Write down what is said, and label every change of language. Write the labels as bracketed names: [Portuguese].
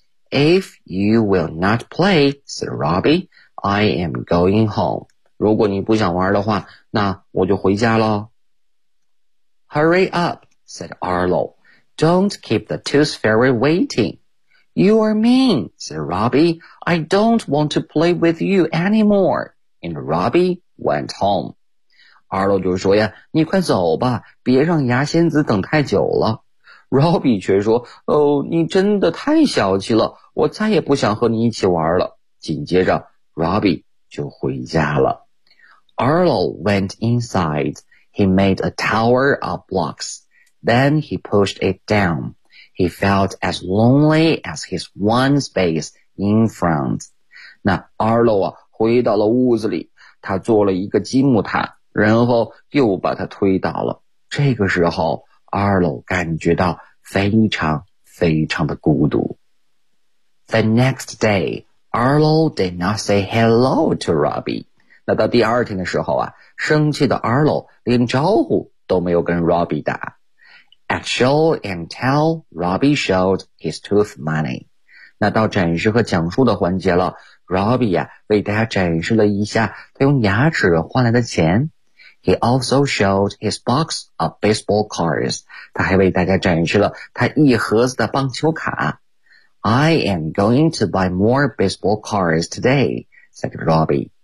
[English] If you will not play, said Robbie, I am going home. [Chinese] 如果你不想玩的话，那我就回家了。 [English] Hurry up, said Arlo. Don't keep the tooth fairy waiting. You are mean, said Robbie. I don't want to play with you anymore. And Robbie went home. [Chinese] Arlo 就说呀，你快走吧，别让牙仙子等太久了。 Robbie 却说，哦，你真的太小气了，我再也不想和你一起玩了。紧接着 Robbie 就回家了。 Arlo went inside. [English] He made a tower of blocks. Then he pushed it down. He felt as lonely as his one space in front. [Chinese] 那 Arlo 啊，回到了屋子里，他做了一个积木塔，然后又把它推倒了。这个时候 Arlo 感觉到非常非常的孤独。 [English] The next day, Arlo did not say hello to Robbie. [Chinese] 那到第二天的时候啊，生气的 Arlo 连招呼都没有跟 Robbie 打。 [English] At show and tell, Robbie showed his tooth money. [Chinese] 那到展示和讲述的环节了， Robbie 呀、为大家展示了一下他用牙齿换来的钱。 [English] He also showed his box of baseball cards. [Chinese] 他还为大家展示了他一盒子的棒球卡。 [English] I am going to buy more baseball cards today, said Robbie.